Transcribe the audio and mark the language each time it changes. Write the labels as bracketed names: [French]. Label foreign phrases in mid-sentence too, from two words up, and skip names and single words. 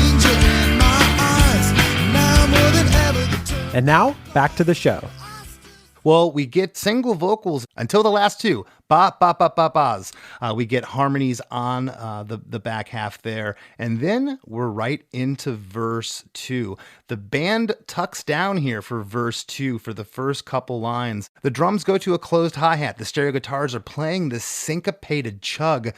[English] And now, back to the show. Well, we get single vocals until the last two. Ba, ba, ba, ba, ba's. We get harmonies on the back half there. And then we're right into verse 2. The band tucks down here for verse 2 for the first couple lines. The drums go to a closed hi-hat. The stereo guitars are playing this syncopated chug.